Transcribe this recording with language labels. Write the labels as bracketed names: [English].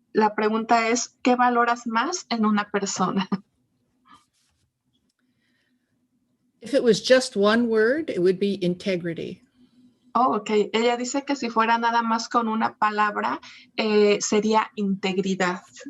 [Spanish] La pregunta es, ¿qué valoras más en una persona? [English] If it was just one word, it would be integrity. Oh, ok. [Spanish] Ella dice que si fuera nada más con una palabra, sería integridad.